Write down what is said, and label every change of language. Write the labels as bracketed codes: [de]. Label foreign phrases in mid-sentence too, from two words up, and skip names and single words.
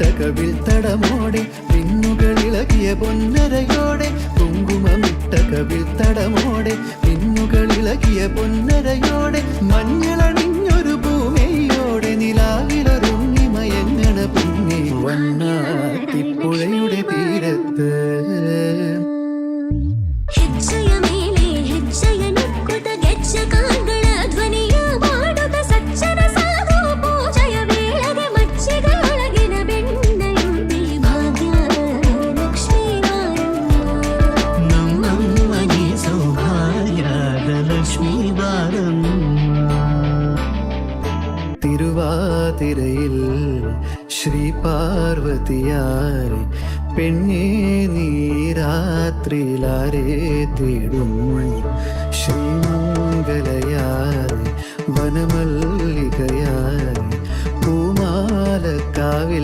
[ml] കവിൾ തടമോടെ പിന്നുകളിളകിയ പൊന്നരയോടെ കുങ്കുമമിട്ട കവിൾ തടമോടെ പിന്നുകളിളകിയ പൊന്നരയോടെ മഞ്ഞളണിഞ്ഞൊരു പൂമയോടെ നിലാവിലൊരുങ്ങി മയങ്ങണ പൊങ്ങി വണ്ണാത്തിപ്പുഴയുടെ തീരത്ത് [kn] ಹೆಜ್ಜೆಯ ಮೇಲೆ ಹೆಜ್ಜೆಯ ನುಕ್ಕುತ ಗೆಜ್ಜ ಕಾಂಗಳ ಧ್ವನಿಯ ಮಾಡುತ್ತ ಸಜ್ಜನ ಸಾಧು ಪೂಜೆಯ ವೇಳೆಗೆ ಮಜ್ಜಿಗೆಯೊಳಗಿನ ಬೆಣ್ಣೆಯುಂಟೆ ಭಾಗ್ಯ ಲಕ್ಷ್ಮೀ ನಮ್ಮಮ್ಮನಿ ಸೌಭಾಗ್ಯದ ಲಕ್ಷ್ಮೀ ಬಾರಮ್ಮ [ml] തിരുവാതിരയിൽ ശ്രീ പാർവതിയാരെ പെണ്ണേ നീ രാത്രിയിലാരെ തേടും ശ്രീമംഗലയാരെ വനമല്ലികയായി പൂമാലക്കാവിൽ